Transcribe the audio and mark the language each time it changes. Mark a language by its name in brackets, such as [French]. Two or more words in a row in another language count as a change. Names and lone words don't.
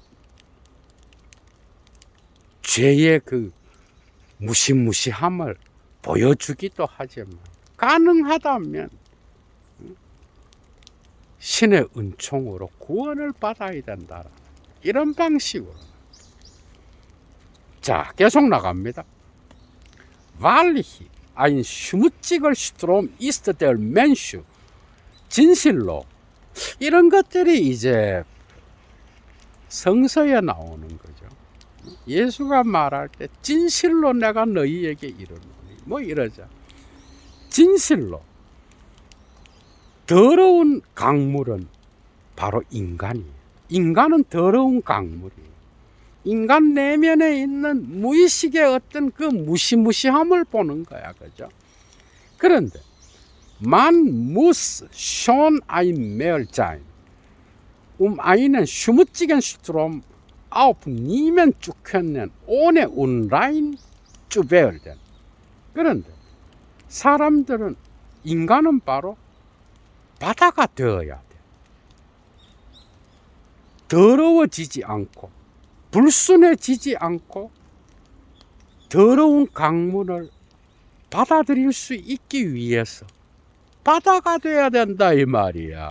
[Korean] 죄의 그 무시무시함을 보여주기도 하지만 가능하다면 신의 은총으로 구원을 받아야 된다. 이런 방식으로. 자, 계속 나갑니다. [German] Wahrlich, ein schmutziger Strom ist der Mensch. [Korean] 진실로. 이런 것들이 이제 성서에 나오는 거죠. 예수가 말할 때 진실로 내가 너희에게 이르노니 뭐 이러자. 진실로 더러운 강물은 바로 인간이에요. 인간은 더러운 강물이에요. 인간 내면에 있는 무의식의 어떤 그 무시무시함을 보는 거야, 그죠? [German] 그런데 Man muss schon ein Meer sein, einen schmutzigen Strom aufnehmen zu können, ohne unrein zu werden. [Korean] 그런데 사람들은 인간은 바로 바다가 되어야 돼. 더러워지지 않고 불순해지지 않고 더러운 강물을 받아들일 수 있기 위해서 바다가 돼야 된다 이 말이야.